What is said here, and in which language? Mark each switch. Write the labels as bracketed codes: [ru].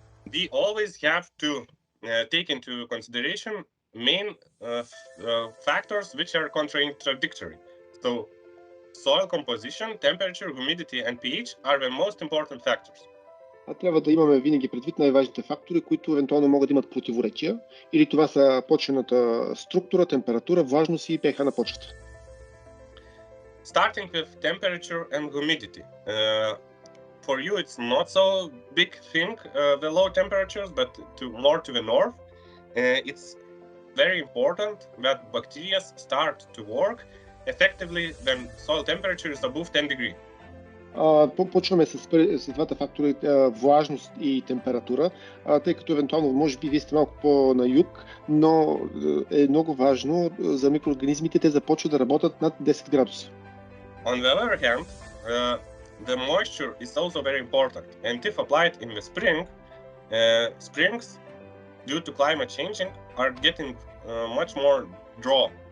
[en] We always have to take into consideration main factors which are contradictory. So soil composition, temperature, humidity and pH are the most important factors. [bg] Трябва да имаме винаги предвид най-важните фактори, които евентуално могат да имат противоречия, или това са почвената структура, температура, влажност и pH на почвата. [en] Starting with temperature and humidity. For you it's not so big thing, the low temperatures, but more to the north, it's very important that bacteria start to work effectively when soil temperature is above 10 degrees. [bg] Почваме с двата фактора, влажност и температура, тъй като евентуално, може би, вие сте малко по-на юг, но е много важно за микроорганизмите, те започват да работят над 10 градуса. [en] On the other hand, the moisture is also very important, and if applied in the spring, springs, due to climate changing, are getting much more dry.